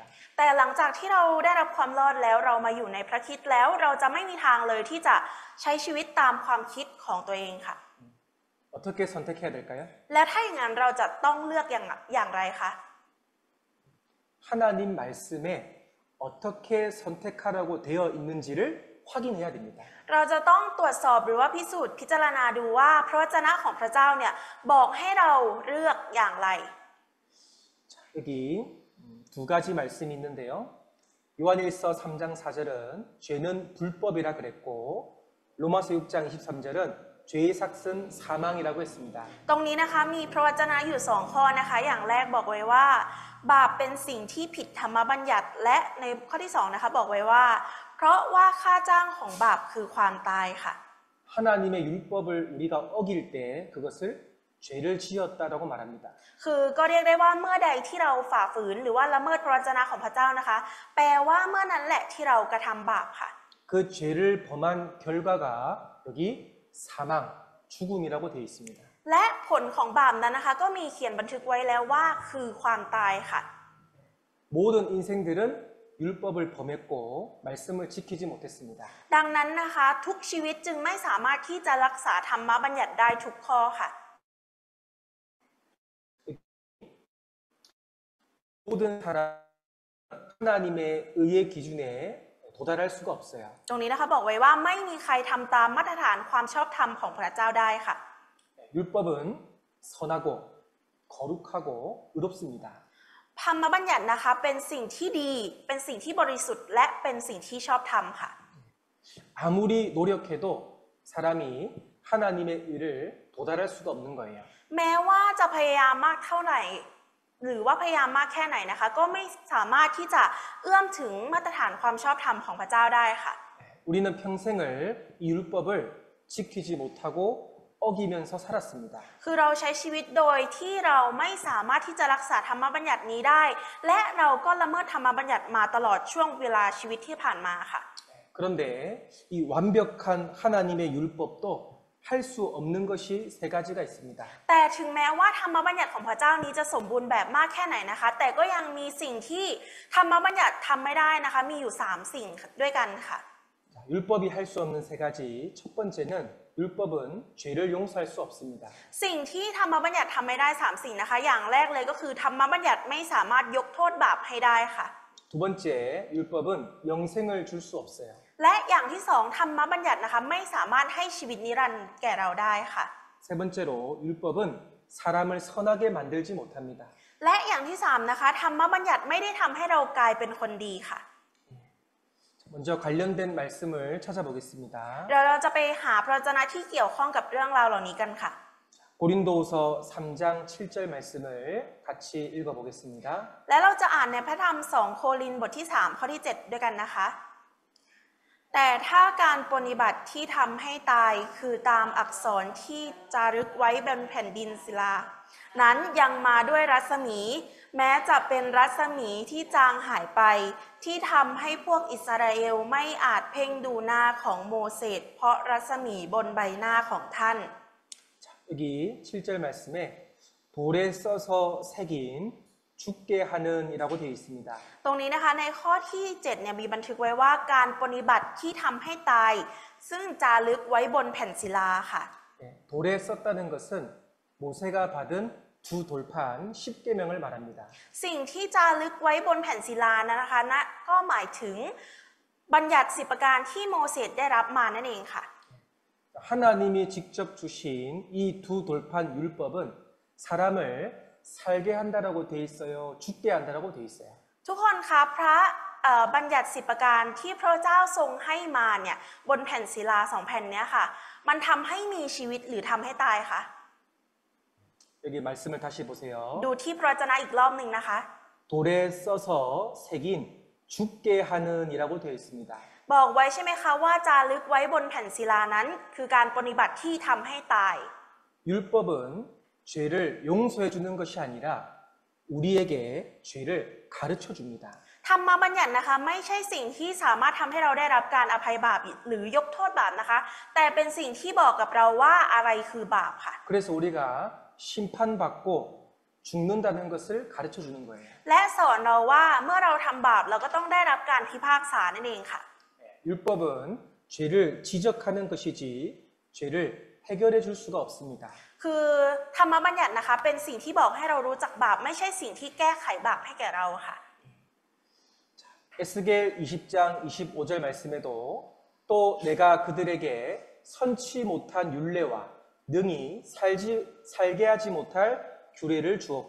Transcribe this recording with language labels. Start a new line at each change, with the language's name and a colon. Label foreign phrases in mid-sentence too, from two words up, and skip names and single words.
Thai: แต่หลังจากที่เราได้รับความรอดแล้วเรามาอยู่ในพระคริสต์แล้วเราจะไม่มีทางเลยที่จะใช้ชีวิตตามความคิดของตัวเองค่ะ
Korean: 어떻게 선택해야 될까요?
Thai: และถ้าอย่างนั้นเราจะต้องเลือกอย่างไรคะ
Korean: 하나님 말씀에 어떻게 선택하라고 되어 있는지를 확인해야 됩니다.
Thai: เราจะต้องตรวจสอบหรือว่าพิสูจน์พิจารณาดูว่าพระวจนะของพระเจ้าเนี่ยบอกให้เราเลือกอย่างไร
Korean: 자, 여기 두 가지 말씀이 있는데요. 요한일서 3장 4절은 죄는 불법이라 그랬고 로마서 6장 23절은 죄의 삭은 사망이라고 했습니다.
Thai: ตรงนี้นะคะมีพระวจนะอยู่2ข้อนะคะอย่างแรกบอกไว้ว่าบาปเป็นสิ่งที่ผิดธรรมบัญญัติและในข้อที่2นะคะบอกไว้ว่าเพราะว่าค่าจ้างของบาปคือความตายค่ะ
Korean: 하나님의 율법을 우리가 어길 때 그것을 죄를 지었다라고 말합니다.
Thai: คือก็เรียกได้ว่าเมื่อใดที่เราฝ่าฝืนหรือว่าละเมิดพระวจนะของพระเจ้านะคะแปลว่าเมื่อนั้นแหละที่เรากระทำบาปค่ะ
Korean: 그 죄를 범한 결과가 여기 사망, 죽음이라고 되어 있습니다.
Thai: และผลของบาปนั้นนะคะก็มีเขียนบันทึกไว้แล้วว่าคือความตายค่ะ
Korean: 모든 인생들은 율법을 범했고 말씀을 지키지 못했습니다.
Thai: ดังนั้นนะคะทุกชีวิตจึงไม่สามารถที่จะรักษาธรรมบัญญัติได้ทุกข้อค่ะ
Korean: 모든 사람 하나님의 의의 기준에 도달할 수가 없어요.
Thai: ตรงนี้นะคะบอกไว้ว่าไม่มีใครทำตามมาตรฐานความชอบธรรมของพระเจ้าได้ค่ะ
Korean: 율법은 선하고 거룩하고 의롭습니다.
Thai: ธรรมบัญญัตินะคะเป็นสิ่งที่ดีเป็นสิ่งที่บริสุทธิ์และเป็นสิ่งที่ชอบธรรมค่ะ
Korean: 아무리 노력해도 사람이 하나님의 의를 도달할 수가 없는 거예요.
Thai: แม้ว่าจะพยายามมากเท่าไหร่หรือว่าพยายามมากแค่ไหนนะคะก็ไม่สามารถที่จะเอื้อมถึงมาตรฐานความชอบธรรมของพระเจ้าได้ค่ะ
Korean: 우리는 평생을 이 율법을 지키지 못하고 어기면서 살았습니다.
Thai: คือเราใช้ชีวิตโดยที่เราไม่สามารถที่จะรักษาธรรมบัญญัตินี้ได้และเราก็ละเมิดธรรมบัญญัติมาตลอดช่วงเวลาชีวิตที่ผ่านมาค่ะ
Korean: 그런데 이 완벽한 하나님의 율법도 할 수 없는 것이 세 가지가 있습니다.
Thai: แต่ถึงแม้ว่าธรรมบัญญัติของพระเจ้านี้จะสมบูรณ์แบบมากแค่ไหนนะคะแต่ก็ยังมีสิ่งที่ธรรมบัญญัติทำไม่ได้นะคะมีอยู่3สิ่งด้วยกันค่ะ
Korean: 율법이 할 수 없는 세 가지. 첫 번째는 율법은 죄를 용서할 수 없습니다.
Thai: สิ่งที่ธรรมบัญญัติทำไม่ได้3สิ่งนะคะอย่างแรกเลยก็คือธรรมบัญญัติไม่สามารถยกโทษบาปให้ได้ค่ะ
Korean: 두 번째, 율법은 영생을 줄 수 없어요.
Thai: และอย่างที่สองธรรมบัญญัตินะคะไม่สามารถให้ชีวิตนิรันดร์แก่เราได้ค่ะ
Korean: 세 번째로, 율법은 사람을 선하게 만들지 못합니다.
Thai: และอย่างที่สามนะคะธรรมบัญญัติไม่ได้ทำให้เรากลายเป็นคนดีค่ะ
Korean: 먼저 관련된 말씀을 찾아보겠습니다.
Thai: เดี๋ยวเราจะไปหาพระวจนะที่เกี่ยวข้องกับเรื่องราวเหล่านี้กันค่ะ
Korean: 고린도후서 3장 7절 말씀을 같이 읽어보겠습니다.
Thai: และเราจะอ่านในพระธรรม2โครินธ์บทที่3ข้อที่7ด้วยกันนะคะแต่ถ้าการปฏิบัติที่ทำให้ตายคือตามอักษรที่จารึกไว้บนแผ่นดินศิลานั้นยังมาด้วยรัศมีแม้จะเป็นรัศมีที่จางหายไปที่ทำให้พวกอิสราเอลไม่อาจเพ่งดูหน้าของโมเสสเพราะรัศมีบนใบหน้าของท่าน
Korean: 여기 7절 말씀에 돌에 써서 새긴 죽게 하는 이라고 되어 있습니다.
Thai: ตรงนี้นะคะในข้อที่7เนี่ยมีบันทึกไว้ว่าการปฏิบัติที่ทำให้ตายซึ่งจารึกไว้บนแผ่นศิลาค่ะ
Korean: 돌에 썼다는 것은 모세가 받은 두 돌판 10계명을 말합니다.
Thai: สิ่งที่จารึกไว้บนแผ่นศิลานะคะนะก็หมายถึงบัญญัติ10ประการที่โมเสสได้รับมานั่นเองค่ะ
Korean: 하나님이 직접 주신 이 두 돌판 율법은 사람을 살게 한다라고 돼 있어요. 죽게 한다라고 돼 있어요.
Thai: ทุกคนคะพระบัญญัติ10ประการที่พระเจ้าทรงให้มาเนี่ยบนแผ่นศิลา2แผ่นเนี้ยค่ะมันทำให้มีชีวิตหรือทำให้ตายคะ
Korean: 여기 말씀을 다시 보세요.
Thai: ดูที่พระวจนะอีกรอบหนึ่งนะคะ
Korean: 돌에 써서 새긴 죽게 하는 이라고 되어 있습니다.
Thai: บอกไว้ใช่ไหมคะว่าจารึกไว้บนแผ่นศิลานั้นคือการปฏิบัติที่ทำให้ตาย
Korean: 율법은 죄를 용서해 주는 것이 아니라 우리에게 죄를 가르쳐 줍니다.
Thai: ธรรมบัญญัตินะคะไม่ใช่สิ่งที่สามารถทำให้เราได้รับการอภัยบาปหรือยกโทษบาปนะคะแต่เป็นสิ่งที่บอกกับเราว่าอะไรคือบาปค่ะ
Korean: 그래서 우리가 심판받고 죽는다는 것을 가르쳐 주는 거예요.
Thai: และสอนเราว่าเมื่อเราทำบาปเราก็ต้องได้รับการพิพากษานั่นเองค่ะ
Korean: 율법은 죄를 지적하는 것이지 죄를 해결해 줄 수가 없습니다.
Thai: คือธรรมบัญญัตินะคะเป็นสิ่งที่บอกให้เรารู้จักบาปไม่ใช่สิ่งที่แก้ไขบาปให้แก่เราค่ะ
Korean: 에스겔 20장 25절 말씀에도 또 내가 그들에게 선치 못한 율례와 능히 살게 하지 못할 규례를 주었고